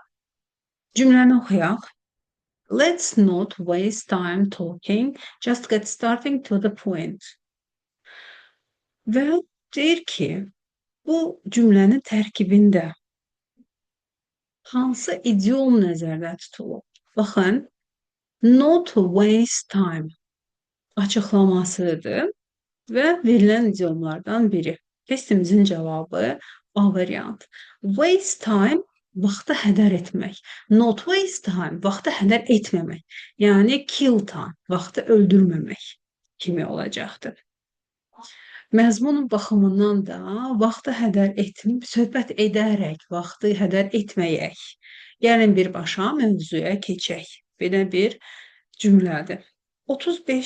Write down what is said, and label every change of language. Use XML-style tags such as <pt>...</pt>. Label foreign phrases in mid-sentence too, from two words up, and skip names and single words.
<az>Cümləni oxuyaq.</az> <en>Let's not waste time talking, just get starting to the point.</en> <az>Və deyir ki, bu cümlənin tərkibində hansı idiom nəzərdə tutulub? Baxın,</az> <en>not waste time</en> <az>açıqlamasıdır və verilən idiomlardan biri. Testimizin cavabı A variant.</az> <en>Waste time</en> <az>vaxtı hədər etmək.</az> <en>Not waste time</en> <az>vaxtı hədər etməmək. Yəni</az> <en>kill time</en> <az>vaxtı öldürməmək kimi olacaqdır. Məzmun baxımından da vaxtı hədər etməyib, söhbət edərək, vaxtı hədər etməyək. Gəlin birbaşa mövzuya keçək. Belə bir cümlədir. 35.</az>